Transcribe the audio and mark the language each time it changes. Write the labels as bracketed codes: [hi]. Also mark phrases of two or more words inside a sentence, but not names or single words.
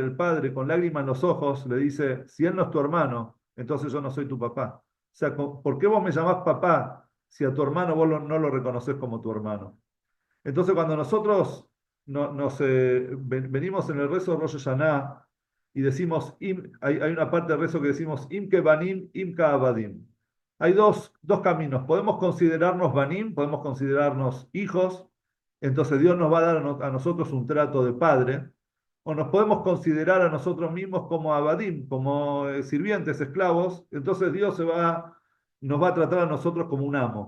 [es] El padre, con lágrimas en los ojos, le dice, si él no es tu hermano, entonces yo no soy tu papá. O sea, ¿por qué vos me llamás papá si a tu hermano vos no lo reconoces como tu hermano? Entonces, cuando nosotros venimos en el rezo de Rosh Hashanah y decimos, hay una parte del rezo que decimos, [he] Im ke banim, im ka abadim. [es] Hay dos caminos. Podemos considerarnos banim, podemos considerarnos hijos, entonces Dios nos va a dar a nosotros un trato de padre, o nos podemos considerar a nosotros mismos como abadim, como sirvientes, esclavos, entonces Dios nos va a tratar a nosotros como un amo.